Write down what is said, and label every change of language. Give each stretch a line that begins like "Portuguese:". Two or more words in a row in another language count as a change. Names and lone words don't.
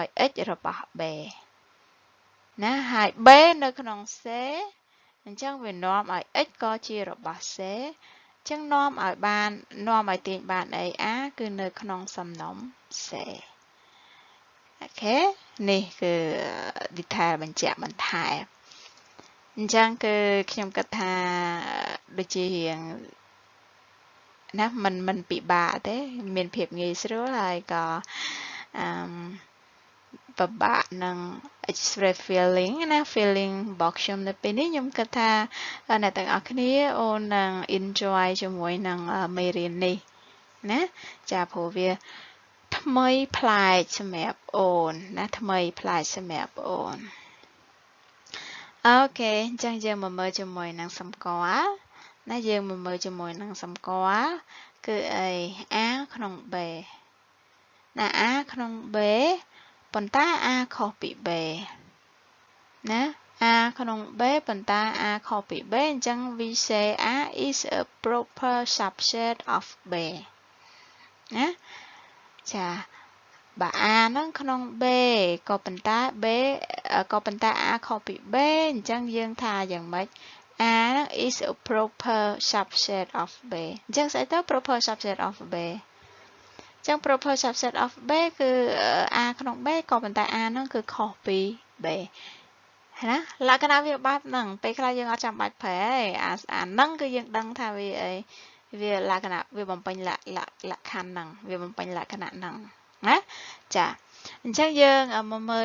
Khmer: x របស់ B ណាហើយ B នៅក្នុង C អញ្ចឹងវានាំឲ្យ x ក៏ជារបស់ C អញ្ចឹងនាំឲ្យទាញបានអី A គឺនៅក្នុងសំណុំ C អូខេនេះគឺ detail បញ្ជាក់បន្ថែមអញ្ចឹងគឺខ្ញុំគិតថាដូចជារៀងណាមិនពិបាកទេមានភាពងាយស្រួលហើយក៏ ពិបាកនឹង
English: express feeling
Khmer: ណា feeling របស់ខ្ញុំនៅពេលនេះខ្ញុំគិតថាអ្នកទាំងអស់គ្នាអូននឹង enjoy ជាមួយនឹងមេរៀននេះណាចាព្រោះវាថ្មីប្លែកសម្រាប់អូនណាថ្មីប្លែកសម្រាប់អូន ok ចឹងយើងមកមើលជាមួយនឹងសម្គាល់ណាយើងមកមើលជាមួយនឹងសម្គាល់គឺអី a ក្នុង b ណា a ក្នុង b ប៉ុន្តែ a ខុសពី b ណា a ក្នុង b ប៉ុន្តែ a ខុសពី b អញ្ចឹង we
English: say a is a proper subset of b
Khmer: ណាចាបើ a ហ្នឹងក្នុង b ក៏ប៉ុន្តែ b ក៏ប៉ុន្តែ a ខុសពី b អញ្ចឹងយើងថាយ៉ាងម៉េច a ហ្នឹង
English: is a proper subset of b
Khmer: អញ្ចឹងស្អីទៅ
English: proper subset of b
Khmer: អញ្ចឹង
English: proper subset of b
Khmer: គឺ a ក្នុង b ក៏ប៉ុន្តែ a ហ្នឹងគឺខុសពី b ណាលក្ខណៈវាបែបហ្នឹងពេលខ្លះយើងអត់ចាំបាច់ប្រែអាហ្នឹងគឺយើងដឹងថាវាអីវាលក្ខណៈវាបំពេញលក្ខខណ្ឌហ្នឹងវាបំពេញលក្ខណៈហ្នឹងណាចាអញ្ចឹងយើងមកមើល